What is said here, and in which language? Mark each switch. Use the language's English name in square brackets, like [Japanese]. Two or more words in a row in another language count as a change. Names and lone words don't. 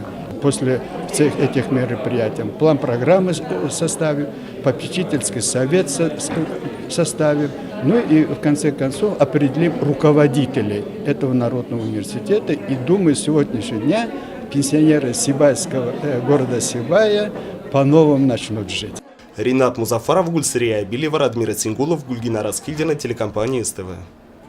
[Russian] После всех этих мероприятий план программы составим, попечительский совет составим, ну и в конце концов определим руководителей этого народного университета. И думаю, с сегодняшнего дня пенсионеры города Сибая по-новому начнут жить. Ринат Музафаров, Гульсария Абилева, Радмир Цингулов, Гульгина Раскильдина, телекомпания СТВ.